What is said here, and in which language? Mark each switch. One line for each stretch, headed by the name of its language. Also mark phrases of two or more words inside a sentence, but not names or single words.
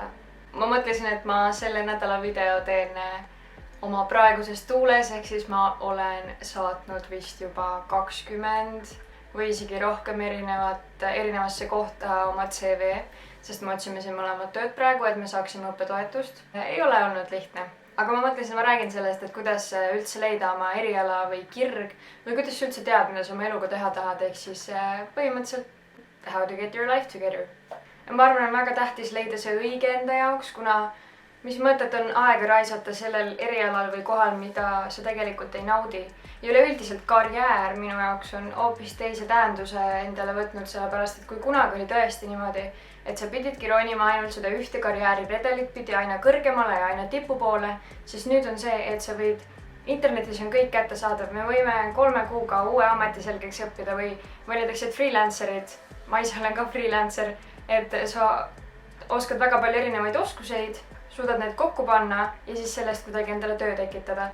Estonian: Ma mõtlesin, et ma selle nädala video teen oma praeguses tuules, ehk siis ma olen saatnud vist juba 20 või isegi rohkem erinevasse kohta oma CV, sest me otsime siin mõlemad tööd praegu, et me saaksime õppetoetust. Ei ole olnud lihtne. Aga ma mõtlesin, ma räägin sellest, et kuidas üldse leida oma eriala või kirg või kuidas sa üldse tead, mida sa oma eluga teha tahad, ehk siis põhimõtteliselt
English: how to get your life together.
Estonian: Ma arvan, on väga tähtis leida see õige enda jaoks, kuna mis mõtet on aega raisata sellel erialal või kohal, mida sa tegelikult ei naudi. Ja üleüldiselt karjäär minu jaoks on hoopis teise tähenduse endale võtnud, sellepärast et kui kunagi oli tõesti niimoodi, et sa pididki ronima ainult seda ühte karjääriredelit pidi aina kõrgemale ja aina tipu poole, siis nüüd on see, et sa võid, internetis on kõik kättesaadav, me võime 3 kuuga uue ameti selgeks õppida või näiteks, et freelancerid, ma ise olen ka freelancer, et sa oskad väga palju erinevaid oskuseid, suudad need kokku panna ja siis sellest kuidagi endale töö tekitada.